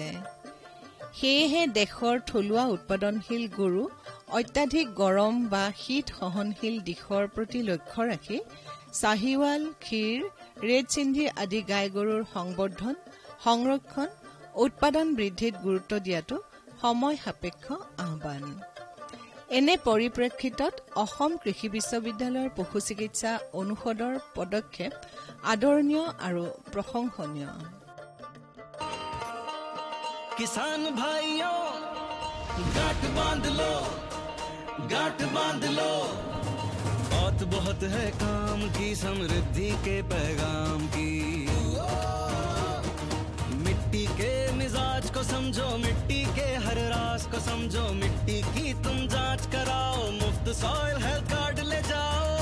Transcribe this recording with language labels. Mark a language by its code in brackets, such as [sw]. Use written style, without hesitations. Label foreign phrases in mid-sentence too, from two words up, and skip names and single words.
[as] সেয়েহে দেশৰ থলুৱা উৎপাদনশীল গৰু অত্যাধিক গৰম বা শীত সহনশীল দিশৰ প্ৰতি লক্ষ্য ৰাখি চাহিৱাল, ক্ষীৰ, ৰেড চিন্ধি আদি গাই গৰুৰ সংবৰ্ধন, সংৰক্ষণ, উৎপাদন বৃদ্ধিত গুৰুত্ব দিয়াটো সময় সাপেক্ষ আহ্বান। এনে পৰিপ্ৰেক্ষিতত অসম কৃষি বিশ্ববিদ্যালয়ৰ পশু চিকিৎসা অনুষদৰ পদক্ষেপ আদৰণীয় আৰু প্ৰশংসনীয়। [hi] किसान भाइयों गांठ बांध लो, गांठ बांध लो, बहुत बहुत है काम की समृद्धि के पैगाम की। मिट्टी के मिजाज को समझो, मिट्टी के हर राज को समझो, मिट्टी की तुम जांच कराओ, मुफ्त [en] soil health card [hi] ले जाओ।